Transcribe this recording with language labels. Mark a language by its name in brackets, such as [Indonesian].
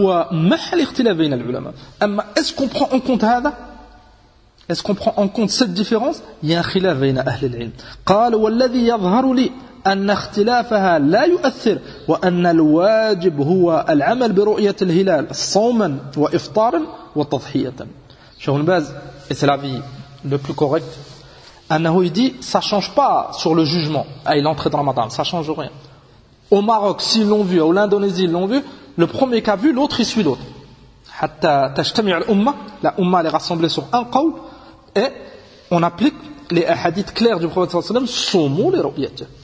[French] Est-ce qu'on prend en compte ça? Est-ce qu'on prend en compte cette différence? Il y a un khilaf entre les [Arabic] ahli al-ilm. قال والذي يظهر لي ان اختلافها لا يؤثر وان الواجب هو العمل برؤيه الهلال صوما وافطارا وتضحيه. [French] Cheikh Ibn Baz, c'est l'avis le plus correct. [Arabic] Anahu, [French] il dit, ça change pas sur le jugement. Ah, il est entré dans Ramadan, ça change rien. Au Maroc, s'ils l'ont vu, ou l'Indonésie, ils l'ont vu, le premier qui a vu, l'autre, il suit l'autre. [Arabic] Hatta tajtami' al-umma, [French] la umma, elle est rassemblée sur un qawl, et on applique les hadiths clairs du prophète [Arabic] sallallahu alayhi wa sallam, soumou les ru'yati.